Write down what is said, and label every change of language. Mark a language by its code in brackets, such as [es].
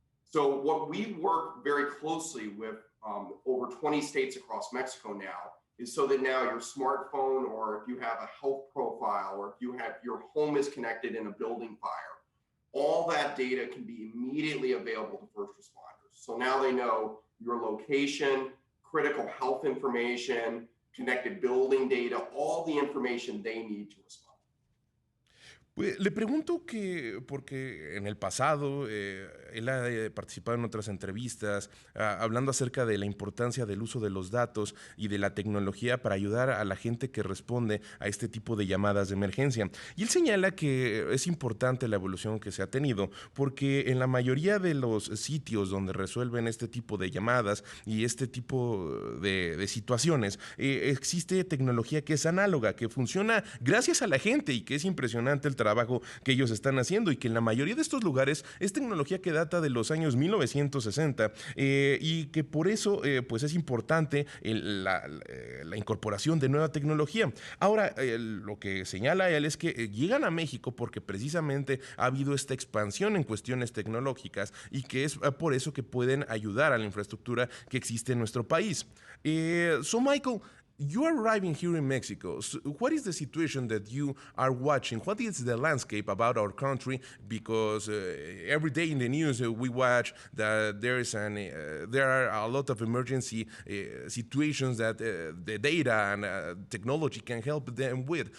[en] So what we work very closely with over 20 states across Mexico now is so that now your smartphone, or if you have a health profile, or if you have your home is connected in a building fire, all that data can be immediately available to first responders. So now they know your location, critical health information, connected building data, all the information they need to respond. [es] Pues, le pregunto que, porque en el pasado él ha participado en otras entrevistas hablando acerca de la importancia del uso de los datos y de la tecnología para ayudar a la gente que responde a este tipo de llamadas de emergencia. Y él señala que es importante la evolución que se ha tenido porque en la mayoría de los sitios donde resuelven este tipo de llamadas y este tipo de situaciones existe tecnología que es análoga, que funciona gracias a la gente y que es impresionante el trabajo que ellos están haciendo y que en la mayoría de estos lugares es tecnología que data de los años 1960 y que por eso pues es importante la incorporación de nueva tecnología. Ahora, lo que señala él es que llegan a México porque precisamente ha habido esta expansión en cuestiones tecnológicas y que es por eso que pueden ayudar a la infraestructura que existe en nuestro país. [en] So Michael, you are arriving here in Mexico. So what is the situation that you are watching? What is the landscape about our country? Because every day in the news we watch that there are a lot of emergency situations that the data and technology can help them with.